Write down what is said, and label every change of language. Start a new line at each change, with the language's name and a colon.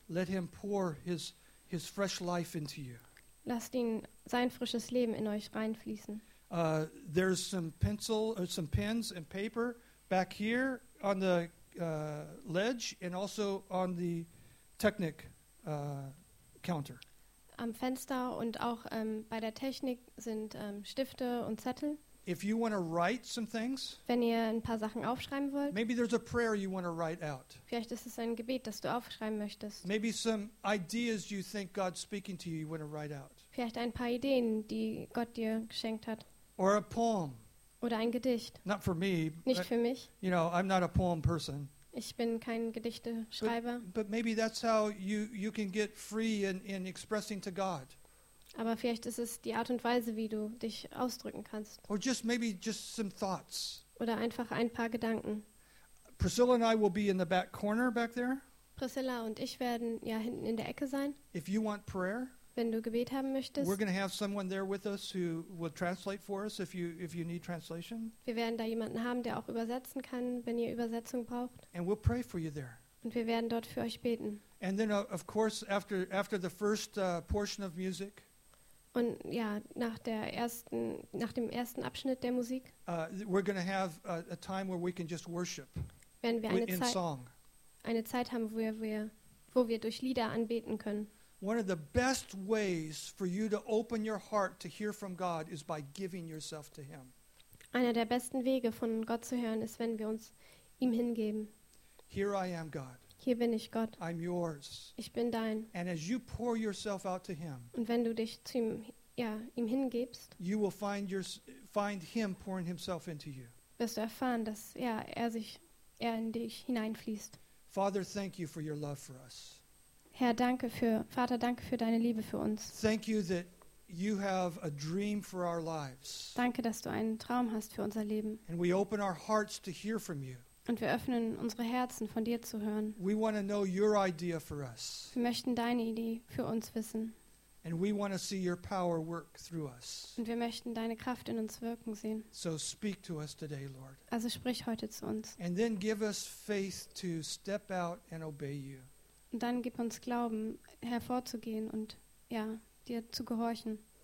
English: Let him pour his fresh life into you.
German: Lasst ihn sein frisches Leben in euch reinfließen.
English: There's some pencil or some pens and paper back here on the ledge and also on the technic counter.
German: Am Fenster und auch bei der Technik sind Stifte und Zettel.
English: If you want to write some things,
German: wenn ihr ein paar Sachen aufschreiben wollt,
English: maybe there's a prayer you want to write out.
German: Vielleicht ist es ein Gebet, das du aufschreiben möchtest.
English: Maybe some ideas you think God's speaking to you, you want to write out.
German: Vielleicht ein paar Ideen, die Gott dir geschenkt hat.
English: Or a poem.
German: Oder ein Gedicht.
English: Not for me.
German: Nicht für mich.
English: You know, I'm not a poem person.
German: Ich bin kein Gedichteschreiber.
English: But maybe that's how you can get free in expressing to God.
German: Aber vielleicht ist es die Art und Weise, wie du dich ausdrücken kannst.
English: Or just maybe just some thoughts.
German: Oder einfach ein paar Gedanken.
English: Priscilla and I will be in the back corner back there.
German: Priscilla und ich werden ja hinten in der Ecke sein.
English: If you want prayer,
German: wenn du Gebet haben möchtest,
English: we're going to have someone there with us who will translate for us if you need translation.
German: Wir werden da jemanden haben, der auch übersetzen kann, wenn ihr Übersetzung braucht.
English: And we'll pray for you there.
German: Und wir werden dort für euch beten.
English: And then of course after the first portion of music,
German: und ja, nach dem ersten Abschnitt der Musik,
English: we're going to have a time where we can just worship.
German: Wenn wir eine Zeit haben, wo wir durch Lieder anbeten können.
English: One of the best ways for you to open your heart to hear from God is by giving yourself to him.
German: Einer der besten Wege, von Gott zu hören, ist, wenn wir uns ihm hingeben.
English: Here I am, God.
German: Hier bin ich, Gott.
English: I'm yours.
German: Ich bin dein.
English: And as you pour yourself out to him,
German: und wenn du dich zu ihm, ja, ihm hingibst,
English: you will find him pouring himself into you.
German: Wirst du erfahren, dass ja, er in dich hineinfließt.
English: Father, thank you for your love for us.
German: Herr, danke für Vater, danke für deine Liebe für uns.
English: Thank you that you have a dream for our lives.
German: Danke, dass du einen Traum hast für unser Leben.
English: And we open our hearts to hear from you.
German: Und wir öffnen unsere Herzen, von dir zu hören.
English: We want to know your idea for us.
German: Wir möchten deine Idee für uns wissen.
English: And we want to see your power work through us.
German: Und wir möchten deine Kraft in uns wirken sehen.
English: So speak to us today, Lord.
German: Also sprich heute zu uns.
English: And then give us faith to step out and obey you.
German: Und dann gib uns Glauben, hervorzugehen und ja, dir zu gehorchen.